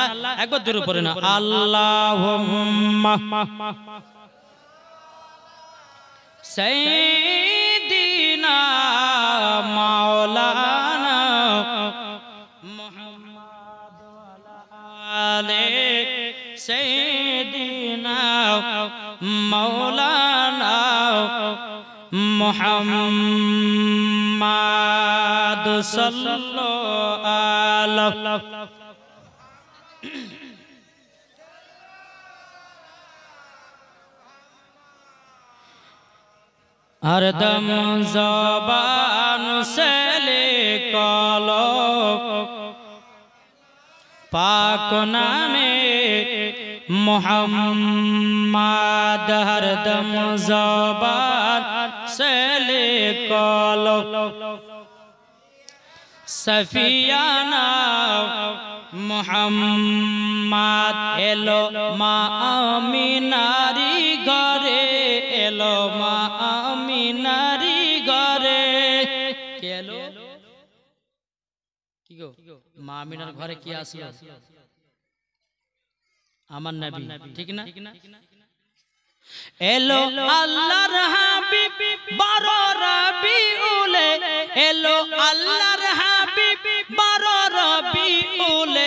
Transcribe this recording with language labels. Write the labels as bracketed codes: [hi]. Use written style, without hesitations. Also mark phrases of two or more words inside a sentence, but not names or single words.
[bn] একবার জোরে পড়ে না, [ar] اللهم سيدنا مولانا محمد وآل سيدنا مولانا محمد صلى الله عليه. [hi] हरदम ज़बान से निकालो पाक नामे मोहम्मद, हरदम ज़बान से निकालो सफियाना मोहम्मद। [bn] এলো মা আমিনারি ঘরে, এলো মা আমিনারি ঘরে। কে এলো? কি গো, মা আমিনার ঘরে কি আসলো? আমার নবী, ঠিক না? এলো আল্লাহর হাবিব 12 রবিউলে, এলো আল্লাহর হাবিব 12 রবিউলে।